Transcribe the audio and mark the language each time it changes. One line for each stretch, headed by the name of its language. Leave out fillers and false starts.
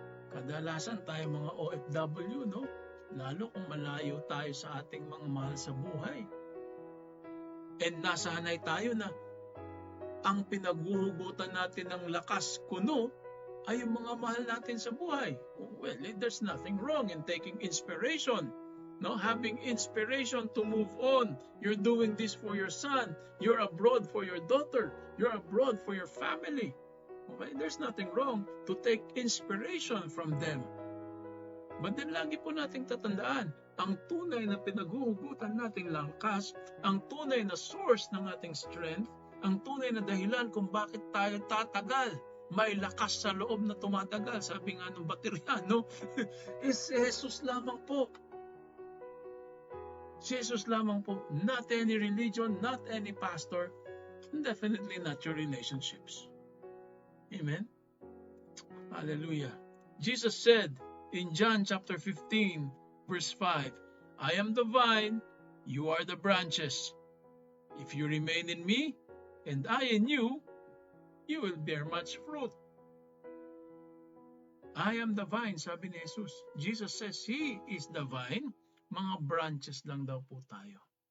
Filipino: Kadalasan tayo mga OFW, no? Lalo kung malayo tayo sa ating mga mahal sa buhay. And nasanay tayo na ang pinaghuhugutan natin ng lakas kuno ay yung mga mahal natin sa buhay.
English: Well, there's nothing wrong in taking inspiration. No, having inspiration to move on. You're doing this for your son. You're abroad for your daughter. You're abroad for your family. Okay? There's nothing wrong to take inspiration from them.
Filipino: But then lagi po nating tatandaan, ang tunay na pinaghuhugutan nating lakas, ang tunay na source ng ating strength, ang tunay na dahilan kung bakit tayo tatagal, may lakas sa loob na tumatagal, sabi nga ng baterya, no?
English: is Jesus
Filipino: lamang po.
English: Jesus
Filipino: lamang po,
English: not any religion, not any pastor, and definitely not your relationships. Amen? Hallelujah. Jesus said in John chapter 15, verse 5, I am the vine, you are the branches. If you remain in me, and I in you, you will bear much fruit. I am the vine,
Filipino: sabi ni Jesus.
English: Jesus says He is the vine.
Filipino: Mga branches lang daw po tayo.